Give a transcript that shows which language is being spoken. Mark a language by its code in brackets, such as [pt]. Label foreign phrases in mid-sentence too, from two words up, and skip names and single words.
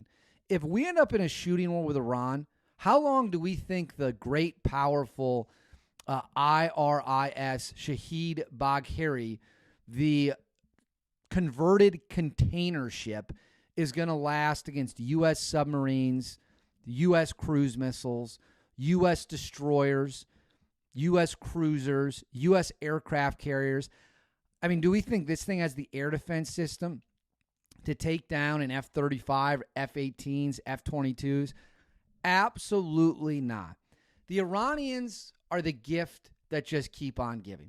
[en] If we end up in a shooting war with Iran, how long do we think the great, powerful IRIS Shahid Bagheri, the converted container ship, is going to last against U.S. submarines, U.S. cruise missiles, U.S. destroyers, U.S. cruisers, U.S. aircraft carriers? I mean, do we think this thing has the air defense system to take down an F-35, F-18s, F-22s? Absolutely not. The Iranians are the gift that just keep on giving.